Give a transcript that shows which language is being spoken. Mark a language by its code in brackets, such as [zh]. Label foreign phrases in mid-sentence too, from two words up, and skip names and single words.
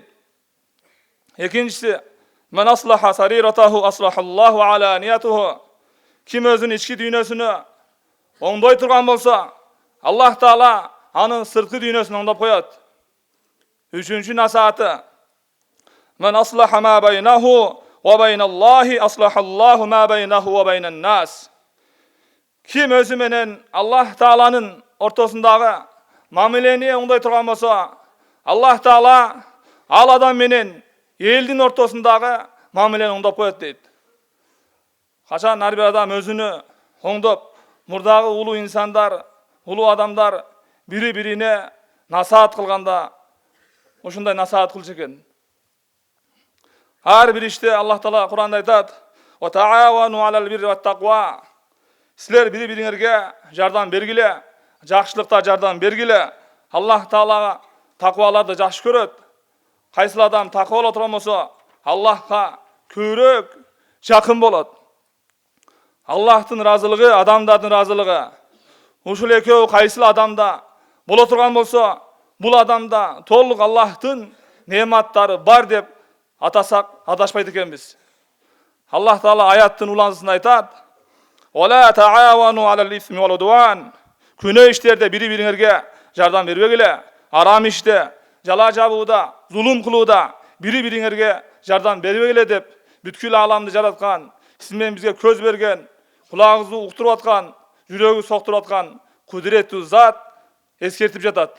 [ar] Экинчиси, "من أصلح سريرته أصلح الله علانيته". [ky] Ким өзүнүн ички дүйнөсүнө оңдой турган болсо, Аллах Таала анын сырткы дүйнөсүн оңдоп коет. [ar] Үчүнчү насааты, "من أصلح ما بينه وبين الله أصلح الله ما بينه وبين الناس". [ky] Ким өзү менен Аллах Тааланын ортосундагы мамилени оңдой турган болсо, Аллах Таала ал адам менен элдин ортосундагы мамилени оңдоп коет дейт. Качан ар бир адам өзүнү оңдоп, мурдагы улуу инсандар, улуу адамдар бири-бирине насаат кылганда ушундай насаат кылчу экен. Ар бир иште Аллах Таала Кур'анда айтат: [ar] "وتعاونوا على البر والتقوى". [ky] Силер бири-бириңерге жардам бергиле, жакшылыкта жардам бергиле. Аллах Таалага такваларды жакшы көрөт. Кайсыл адам таква боло турган болсо, Аллахка көбүрөөк жакын болот. Аллахтын разылыгы, адамдардын разылыгы. Ушул экөө кайсыл адамда боло турган болсо, бул адамда толук Аллахтын неаматтары бар деп атасак адашпайт экенбиз. Аллах Таала аяттын уланысында айтат: [ar] "وتعاونوا على الإثم والعدوان". [ky] Күнөө иштерде бири-бириңерге жардам бербегиле. Арам иште, жала жабууда, зулум кылууда бири-бириңерге жардам бербегиле деп бүткүл ааламды жараткан, сиз менен бизге көз берген, кулагыңызды уктуруп аткан, жүрөгү соктуруп аткан кудуреттүү зат эскертип жатат.